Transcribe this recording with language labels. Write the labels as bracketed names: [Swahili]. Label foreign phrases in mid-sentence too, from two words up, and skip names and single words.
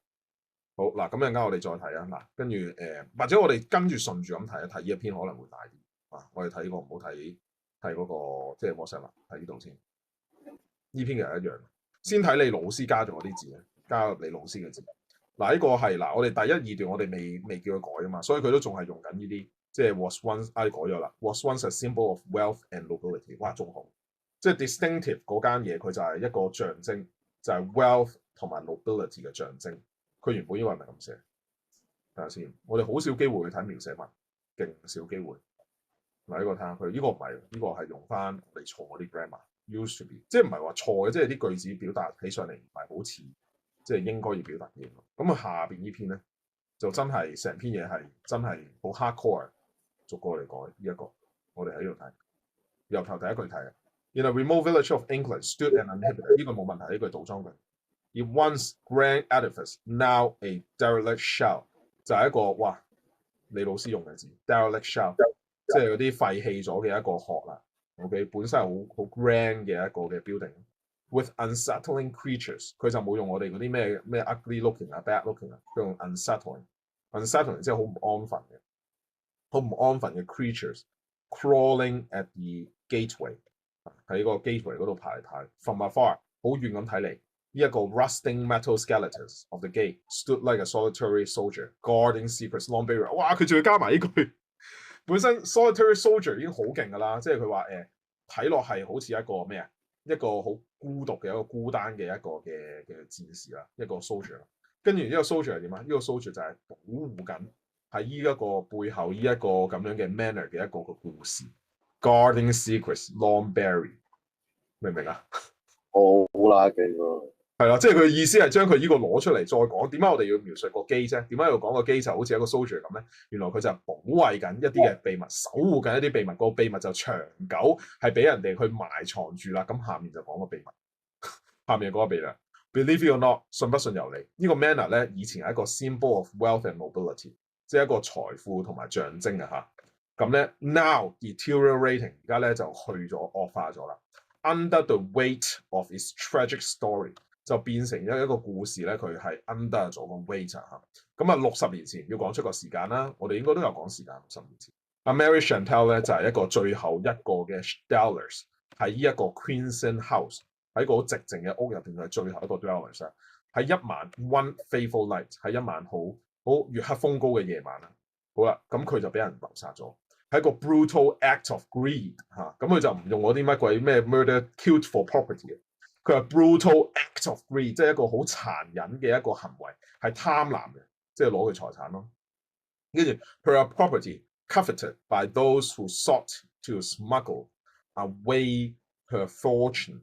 [Cantonese] 好嗱，咁陣間我哋再睇啊，嗱，跟住或者我哋跟住順住咁睇一睇呢一篇可能會大啲啊。我哋睇呢個唔好睇嗰個即係 WhatsApp 啦，睇呢度先。呢篇其實一樣，先睇你老師加咗嗰啲字咧，加入你老師嘅字。嗱，呢個係嗱，我哋第一二段我哋未叫佢改啊嘛，所以佢都仲係用緊呢啲，即係 [English] was once [Cantonese] 改咗啦 ， [English] was once a symbol of wealth and nobility， [Cantonese] 哇，仲好，即係 distinctive 嗰間嘢，佢就係一個象徵，就係 wealth 同埋 nobility 嘅象徵。佢原本應該係咪咁寫？睇下先，我哋好少機會去睇描寫文，勁少機會。嗱，呢個睇下佢，呢個唔係，呢個係用翻我哋錯嗰啲 grammar， [English] used to be， [Cantonese] 即係唔係話錯嘅，即係啲句子表達起上嚟唔係好似即係應該要表達嘅嘢。咁啊，下邊呢篇咧就真係成篇嘢係真係好 hardcore， 逐個嚟改呢一個。我哋喺呢度睇，由頭第一句睇。 [English] In a remote village of England stood an uninhabited， [Cantonese] 呢個冇問題，呢句倒裝句。 [English] It once grand edifice, now a derelict shell， [Cantonese] 就係一個哇，你老師用嘅字 [English] derelict shell， [Cantonese] 即係嗰啲廢棄咗嘅一個殼啦。OK， 本身係好 grand 嘅一個嘅 building。 [English] With unsettling creatures， [Cantonese] 佢就冇用我哋嗰啲咩 [English] ugly looking [Cantonese] 啊 [English] bad looking [Cantonese] 啊，佢用 unsettling 即係好唔安分嘅，好唔安分嘅 [English] creatures crawling at the gateway， [Cantonese] 喺個 gateway 嗰度排排 [English] from afar， [Cantonese] 好遠咁睇嚟。呢一個 [English] rusting metal skeletons of the gate stood like a solitary soldier guarding secrets long buried。 [Cantonese] 哇！佢仲要加埋呢句，本身 [English] solitary soldier [Cantonese] 已經好勁㗎啦，即係佢話睇落係好似一個咩啊？一個好孤獨嘅一個孤單嘅一個嘅戰士啦，一個 soldier。跟住呢個 soldier 係點啊？呢個 soldier 就係保護緊喺呢一個背後呢一個咁樣嘅 manner 嘅一個故事 ， [English] guarding secrets long buried， [Cantonese] 明唔明啊？好啦，勁喎！係啦，即係佢意思係將佢呢個攞出嚟再講。點解我哋要描述個機啫？點解要講個機就好似一個 soldier 咁咧？原來佢就係保衞緊一啲嘅秘密，守護緊一啲秘密。個秘密就長久係俾人哋去埋藏住啦。咁下面就講個秘密，下面講個秘密。 [English] Believe it or not， [Cantonese] 信不信由你。呢個 manor 咧，以前係一個 [English] symbol of wealth and nobility， [Cantonese] 即係一個財富同埋象徵啊嚇。咁咧 [English] now deteriorating， [Cantonese] 而家咧就去咗惡化咗啦。 [English] Under the weight of its tragic story， [Cantonese] 就變成咗一個故事咧，佢係 under 咗個 weight 嚇。咁啊，60年前要講出個時間啦，我哋應該都有講時間60年前。阿 Mary Chantelle 咧就係一個最後一個嘅 dwellers， 喺呢一個 Queenston House， 喺個好寂靜嘅屋入邊嘅最後一個 dwellers 啊。喺一晚 [English] one fateful night， [Cantonese] 喺一晚好月黑風高嘅夜晚啊。好啦，咁佢就俾人謀殺咗。係一個 [English] brutal act of greed [Cantonese] 嚇，咁佢就唔用嗰啲乜鬼咩 [English] murder killed for property [Cantonese] 嘅，佢係 [English] brutal act of greed， [Cantonese] 即係一個好殘忍嘅一個行為，係貪婪嘅，即係攞佢財產咯。 [English] 跟住 her property coveted by those who sought to smuggle away her fortune。